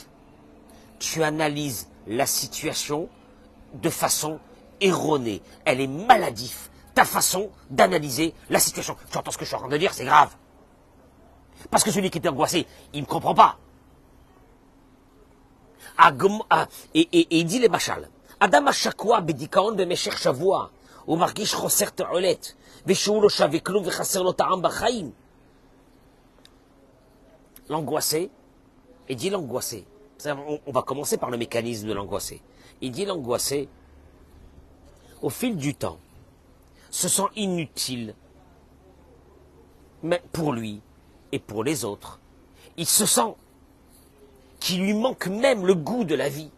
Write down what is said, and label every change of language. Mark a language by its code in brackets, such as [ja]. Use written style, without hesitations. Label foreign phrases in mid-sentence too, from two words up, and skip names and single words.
[fr] Tu analyses la situation de façon erronée. Elle est maladif. Ta façon d'analyser la situation. Tu entends ce que je suis en train de dire, c'est grave. Parce que celui qui était angoissé, il ne me comprend pas. Et il dit les machal. [he] Adam השקוע בדיכאון במשך שבוע, הוא מרגיש חוסר תועלת, ושהוא לא שווה כלום וחסר לו טעם בחיים. [fr] L'angoissé, il dit l'angoissé. On va commencer par le mécanisme de l'angoissé. Il dit l'angoissé, au fil du temps, se sent inutile, mais pour lui et pour les autres. Il se sent qu'il lui manque même le goût de la vie.